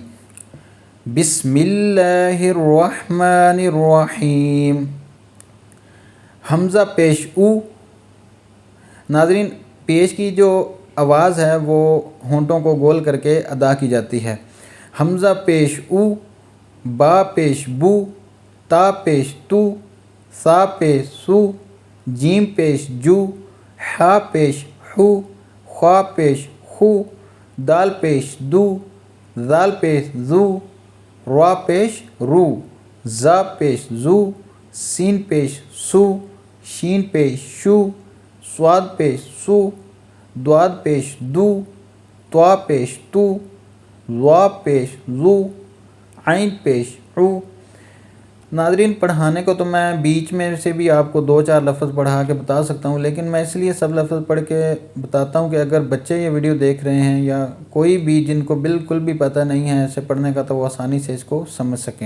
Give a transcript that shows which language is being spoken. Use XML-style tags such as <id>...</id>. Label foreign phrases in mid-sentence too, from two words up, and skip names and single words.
<ar>بسم اللہ الرحمن الرحیم۔</ar> <ur>حمزہ پیش او۔ ناظرین، پیش کی جو آواز ہے وہ ہونٹوں کو گول کر کے ادا کی جاتی ہے۔ حمزہ پیش او، با پیش بو، تا پیش تو، سا پیش سو، جیم پیش جو، حا پیش حو، خا پیش خو، دال پیش دو، ذال پیش زو، را پیش رو، زا پیش زو، سین پیش سو، شین پیش شو، صاد پیش سو، دواد پیش دو، طا پیش تو، وا پیش زو، عین پیش عو۔ ناظرین، پڑھانے کو تو میں بیچ میں سے بھی آپ کو 2-4 لفظ پڑھا کے بتا سکتا ہوں، لیکن میں اس لیے سب لفظ پڑھ کے بتاتا ہوں کہ اگر بچے یہ ویڈیو دیکھ رہے ہیں یا کوئی بھی جن کو بالکل بھی پتہ نہیں ہے اسے پڑھنے کا، تو وہ آسانی سے اس کو سمجھ سکیں۔</ur>